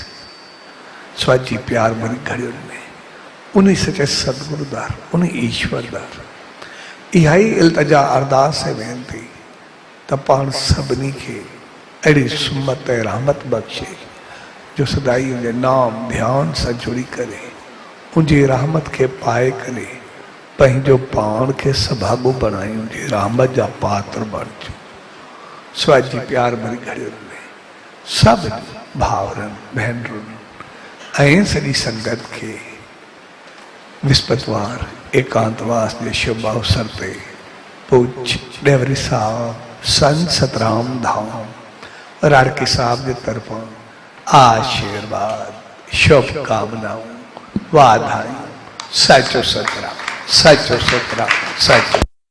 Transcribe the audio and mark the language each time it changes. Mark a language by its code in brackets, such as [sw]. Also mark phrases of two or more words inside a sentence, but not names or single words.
[sd] स्वाजी प्यार भरी घड़ियुनि में उन सचे सतगुरु दर, उन ईश्वर दर इहा ई इल्तिजा अरदास ऐं वेनती त पाण सभिनी खे अहिड़ी सुमत ऐं रहमत बख़्शे जो सदाई उनजे नाम ध्यानु सां जुड़ी करे उनजी रहमत खे पाए करे पंहिंजो पाण खे सभाॻो बणायूं, उनजी रहमत जा पात्र बणिजूं। स्वाजी प्यार भरी घड़ियुनि में सभु भाउरनि भेनरुनि ऐं सॼी संगत खे विस्पतिवार एकांतवास जे शुभ अवसर ते पूज्य डेवरी साहब संत सतराम धाम राड़की साहब जे तरफ़ां आशीर्वाद, शुभकामनाऊं, वाधायूं। सचो सतराम, सचो सतराम, सचो।